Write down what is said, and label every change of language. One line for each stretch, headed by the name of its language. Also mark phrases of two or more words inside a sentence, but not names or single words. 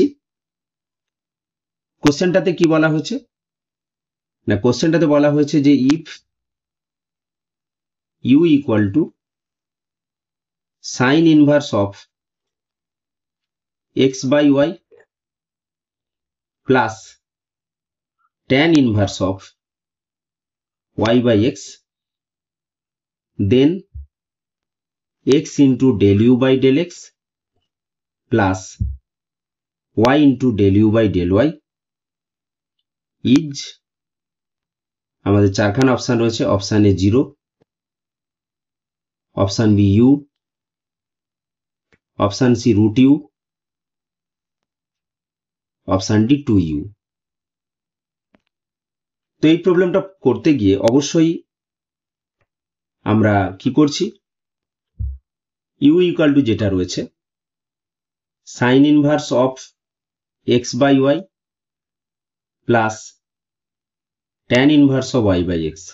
Bangla: কোশ্চেনটাতে কি বলা হয়েছে না, কোশ্চেনটাতে বলা হয়েছে যে
English: if u equal to sine inverse of x by y plus tan inverse of y by x, then x into del u by del x plus y into del u by del y is
Bangla: আমাদের চারখানা অপশান রয়েছে।
English: option A 0, option B u, option C √u, option D 2u.
Bangla: তো এই প্রবলেমটা করতে গিয়ে অবশ্যই আমরা কি করছি,
English: u equal to
Bangla: যেটা রয়েছে
English: sine inverse of x by y plus tan inverse of y by x.